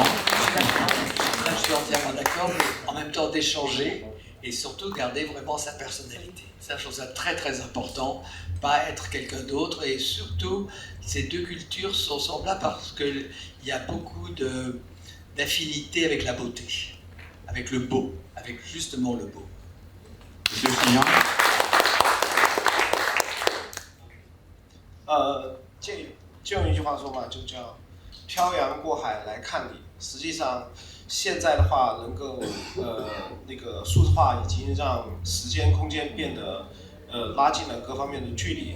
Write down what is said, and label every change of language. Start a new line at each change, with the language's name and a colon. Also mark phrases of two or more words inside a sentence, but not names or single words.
French: Là, je suis entièrement d'accord, mais en même temps d'échanger et surtout garder vraiment sa personnalité. Ça, je trouve ça très très important, pas être quelqu'un d'autre et surtout, ces deux cultures sont semblables parce qu'il y a beaucoup d'affinité avec la beauté, avec le beau, avec justement le beau. Monsieur Fillon.
Chinese: 就用一句话说嘛，就叫漂洋过海来看你。实际上，现在的话，能够那个数字化已经让时间、空间变得拉近了各方面的距离。